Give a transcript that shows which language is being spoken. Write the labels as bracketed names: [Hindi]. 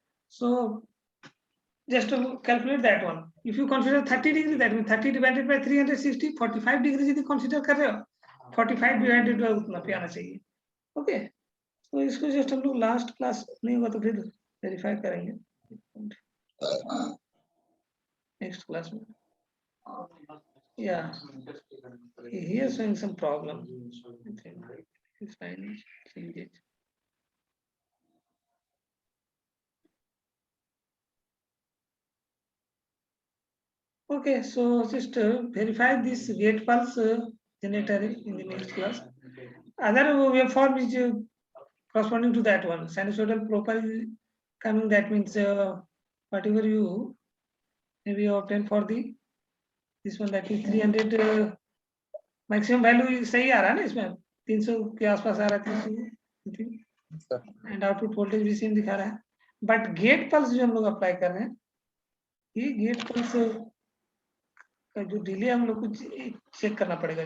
[English] So just to calculate that one. If you consider 30 degree, that means 30 divided by 360, 45 degrees [Hindi] यदि [English] consider [Hindi] कर रहे हो, [English] 45 divided by [Hindi] उतना पे आना चाहिए. [English] Okay. [Hindi] तो इसको जस्ट हम लोग लास्ट क्लास नहीं होगा तो फिर वेरीफाई करेंगे नेक्स्ट क्लास में. [English] Yeah, he is showing some problem. I think it's fine. Change it. Okay, so just verify this gate pulse generator in the next class. Other waveform is corresponding to that one. Sinusoidal profile is coming. That means whatever you maybe obtain for the this one, that is 300 maximum value [Hindi] सही आ रहा है ना इसमें 300 के आसपास आ रहा है 300 and output voltage भी सेम दिखा रहा है. बट गेट पल्स जो हम लोग अप्लाई कर रहे हैं ये गेट पल्स का जो डिले हम लोग को चेक करना पड़ेगा.